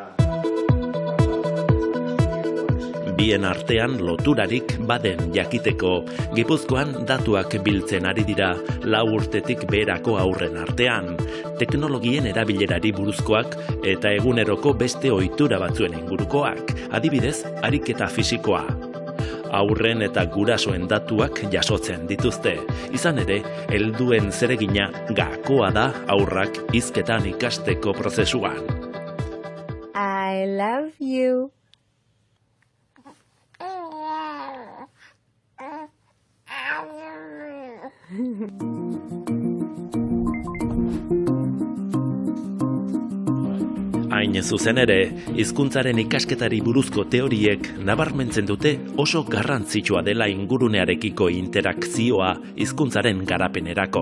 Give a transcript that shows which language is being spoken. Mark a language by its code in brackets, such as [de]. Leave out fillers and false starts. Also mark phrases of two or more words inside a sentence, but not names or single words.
[eu] Bien artean loturarik baden jakiteko, Gipuzkoan datuak biltzen ari dira 4 urtetik beherako haurren artean, teknologien erabilerari buruzkoak eta eguneroko beste ohitura batzuen ingurukoak, adibidez, ariketa fisikoa. Haurren eta gurasoen datuak jasotzen dituzte. Izan ere, helduen zeregina gakoa da haurrak hizketan ikasteko prozesuan. [en] I love you. [eu] Hain zuzen ere, hizkuntzaren ikasketari buruzko teoriek nabarmentzen dute oso garrantzitsua dela ingurunearekiko interakzioa hizkuntzaren garapenerako.